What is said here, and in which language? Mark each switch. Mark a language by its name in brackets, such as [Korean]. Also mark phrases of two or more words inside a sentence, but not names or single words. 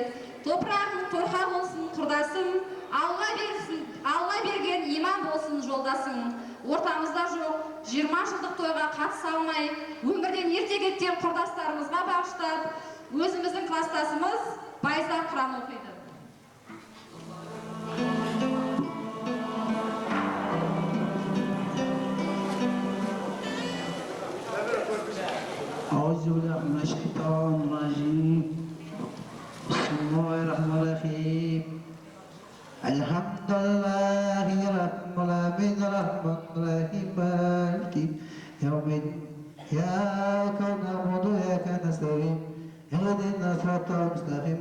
[Kazakh] Топырағың торқа болсын құрдасым, Алла берген иман болсын жолдасың. Ортамызда жоқ, 20 жылдық тойға қатыса алмай, өмірден ерте кеткен құрдастарымызға бағыштап, өзіміздің кластасымыз Байзақ құран оқиды. [Arabic] أعوذ بالله من الشيطان الرجيم بسم الله الرحمن الرحيم الحمد لله رب العالمين الرحمن الرحيم مالك يوم الدين إياك نعبد وإياك نستعين اهدنا الصراط المستقيم